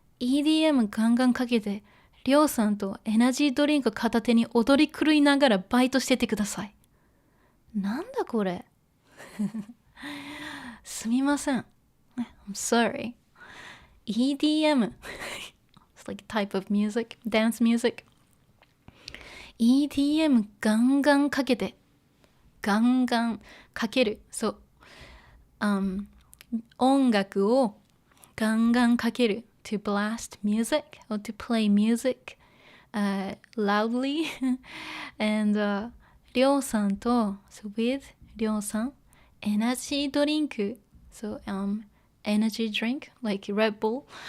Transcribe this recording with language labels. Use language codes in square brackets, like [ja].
[ja] EDM ガンガンかけてりょうさんとエナジードリンク片手に踊り狂いながらバイトしててください。なんだこれすみません。 [en] I'm sorry. EDM it's like a type of music, dance music. [ja] EDM ガンガンかけてガンガンかける。そう、音楽をガンガンかける。 [en] To blast music or to play music loudly. And りょうさんと so with りょうさんエナジードリンク so energy drink like Red Bull